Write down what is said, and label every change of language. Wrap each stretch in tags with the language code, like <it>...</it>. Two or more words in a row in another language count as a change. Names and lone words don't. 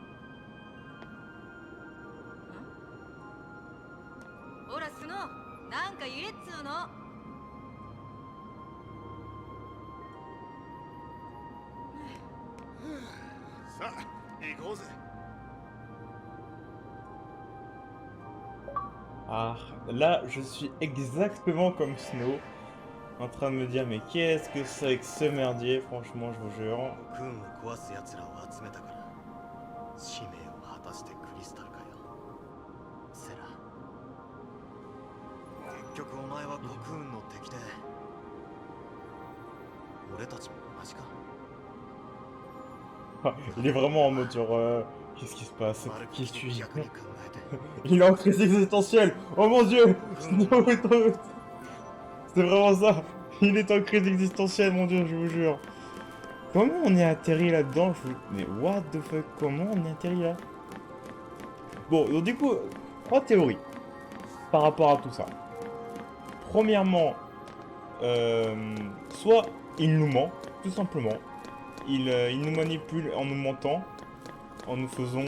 <ja>ほらスノー、なんか言えっつーの。さあ行こうぜ。</ja> <fr>Ah, là, je suis exactement comme Snow, en train de me dire, mais qu'est-ce que c'est que ce merdier, franchement, je vous jure.</fr> <ja>コクーンを壊す奴らを集めたから使命を果たしてクリスタルかよ。セラ、結局お前はコクーンの敵で俺たちも同じか。</ja> <fr>Ah, il est vraiment en mode genre, qu'est-ce qui se passe?</fr> <ja>まる</ja> <fr>Qui</fr> <ja>っきり</ja> <fr>suis-je?</fr> <ja>逆に考えて</ja> <fr>Il est en crise existentielle! Oh mon dieu! Snow est en... C'est vraiment ça! Il est en crise existentielle, mon dieu, je vous jure. Comment on est atterri là-dedans? Mais</fr> <en>what the fuck?</en> <fr>Comment on est atterri là? Bon, donc du coup, 3 théories par rapport à tout ça. Premièrement, soit il nous ment, tout simplement. Il nous manipule en nous mentant, en nous faisant...</fr>